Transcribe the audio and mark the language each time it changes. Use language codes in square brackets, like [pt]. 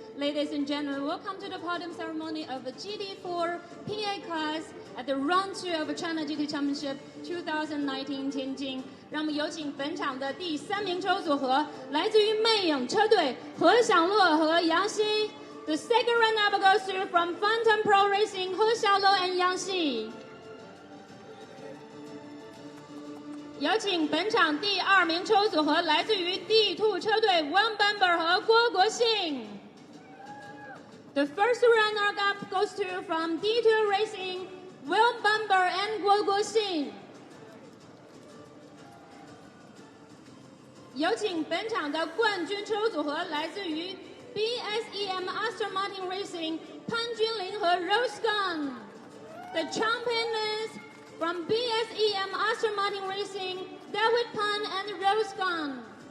[en] Ladies and gentlemen, welcome to the podium ceremony of the GT4 PA Class at the Round 2 of the China GT Championship 2019 Tianjin。 [zh] 让我们有请本场的第3名车手组合，来自于魅影车队何享乐和杨希。 [en] The second runner-up goes to from Fontana Pro Racing, He Xiaolou and Yang Xi。 [zh] 有请本场第2名车手组合来自于 D2 车队 Wang Bamber 和郭国信。 [en] The first runner-up goes to from D2 Racing, Wang Bamber and 郭国信。 [zh] 有请本场的冠军车手组合来自于 BSEM Aston Martin Racing 潘君琳和 Rose Gunn。 [en] The champion is from BSEM Aston Martin Racing, David Pan and Rose Gunn。